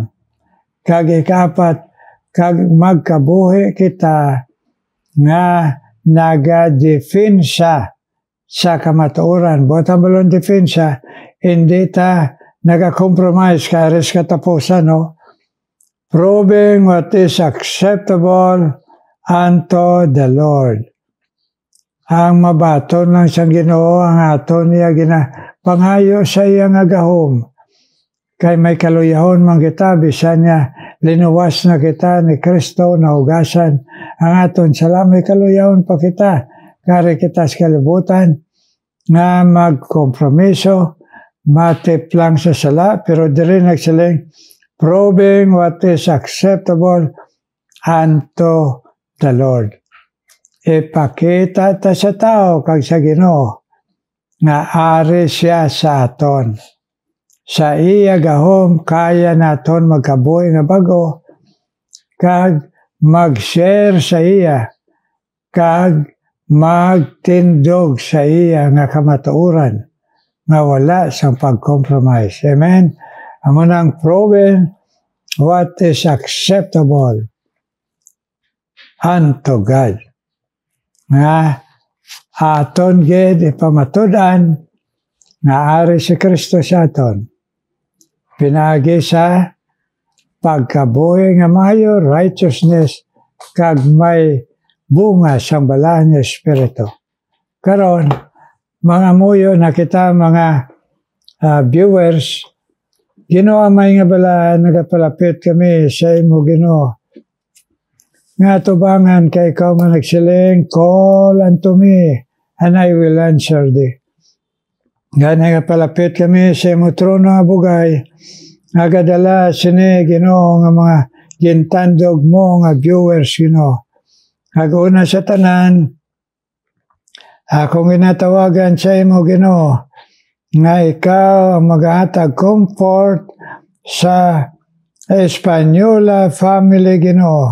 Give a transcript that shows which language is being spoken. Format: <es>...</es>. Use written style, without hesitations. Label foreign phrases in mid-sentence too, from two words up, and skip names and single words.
<hil>Kag ikapat, kag magkabuhi kita nga nagadefensa sa kamatuoran. Buat ang balong defensa, hindi ta nagakompromise ka aris katapusan, no?</hil> <en>Proving what is acceptable unto the Lord.</en> <hil>Ang mabaton lang siyang Ginoo, ang aton niya pangayo sa iya nga gahom. Kay may kaluyahon man kita, bisan niya linuwas na kita ni Kristo na hugasan ang aton sala. May kaluyahon pa kita, kari kita sa kalibutan, nga magkompromiso, matiplang sa sala, pero diri nagsiling,</hil> <en>proving what is acceptable unto the Lord.</en> <hil>Ipakita ta sa tao kag sa Ginoo nga ari siya sa aton. Sa iya gahom kaya naton magkabuhi nga bago, kag mag-share sa iya, kag magtindog sa iya nga kamatuoran nga wala sa pag-compromise.</hil> <en>Amen?</en> <hil>Amo nang</hil> <en>proven what is acceptable unto God.</en> <hil>Nga aton gid ipamatudan nga ari si Kristo sa aton. Pinagi sa pagkabuhi nga maayo, righteousness, kag may bunga sang balahan nga Espiritu. Karon, mga muyo na kita, mga viewers, Ginoo may nga bala, nagapalapit kami sa imo Ginoo. Nga tubangan kay ikaw man nagsiling,</hil> <en>call unto me, and I will answer thee.</en> <hil>Nga nagapalapit kami sa imo trono nga bugay, nagadala sini Ginoo nga mga gintandog mo nga viewers Ginoo. Aguna sa tanan, akong ginatawagan sa imo Ginoo, nga ikaw ang maghatag comfort sa Espanyola family Ginoo.</hil>